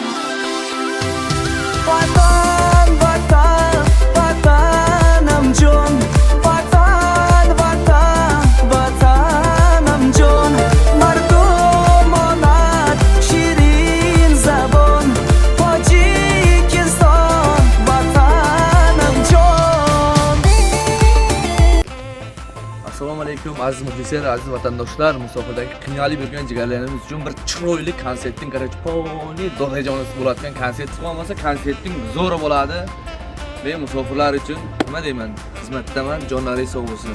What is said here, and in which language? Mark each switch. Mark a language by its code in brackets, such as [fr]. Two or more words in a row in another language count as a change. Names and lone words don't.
[tg] وطن وطن وطنم جان، وطن وطن وطنم جان، مردم آمد شیرین زبان تاجیکستان وطنم جان. [uz] Assalomu alaykum aziz muxlislar, aziz vatandoshlar. Musofirdagi qiynalib yurgan jigarlarimiz uchun bir chiroyli konsertning garajpoli do'zajonasi bo'ladigan konsert bo'lmasa konsertning zo'ri bo'ladi. Men musofirlar uchun nima deyman? Xizmatdaman, jonlari sog' bo'lsin.